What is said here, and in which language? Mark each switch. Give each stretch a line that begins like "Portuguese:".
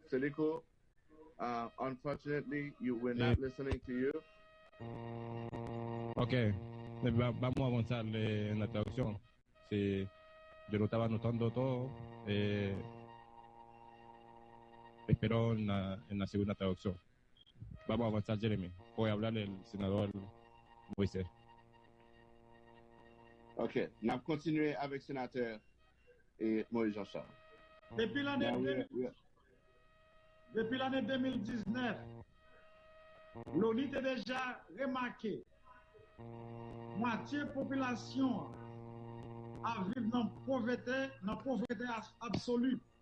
English: Sericul, unfortunately, we're not listening to you.
Spanish: Ok, vamos a avanzar en la traducción. Sí, yo lo estaba anotando todo. Espero en la segunda traducción. Vamos a avanzar, Jeremy. Voy a hablarle el senador Moïse.
French: Ok, nous continuons avec le sénateur Moïse Jean-Charles. Depuis l'année 2019, l'ONU a déjà remarqué moitié population à vivre dans la pauvreté absolue.